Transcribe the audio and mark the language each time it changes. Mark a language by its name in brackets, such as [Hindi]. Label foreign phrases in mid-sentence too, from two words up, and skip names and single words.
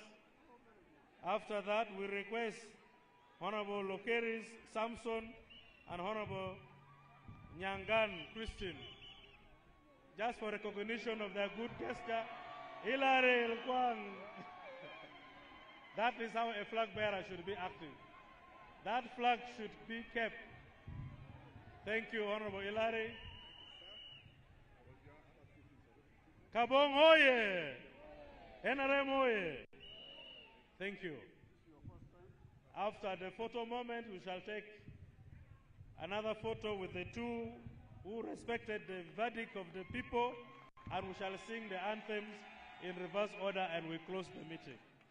[English] After that, we request Honorable Lokeris Samson and Honorable Nyangan Christine, just for recognition of their good gesture. Hilary Lkwang. That is how a flag bearer should be acting. That flag should be kept. Thank you, Honorable Hilary. Kaabong oye! NRM oye! Thank you. After the photo moment, we shall take another photo with the two who respected the verdict of the people, and we shall sing the anthems in reverse order, and we close the meeting.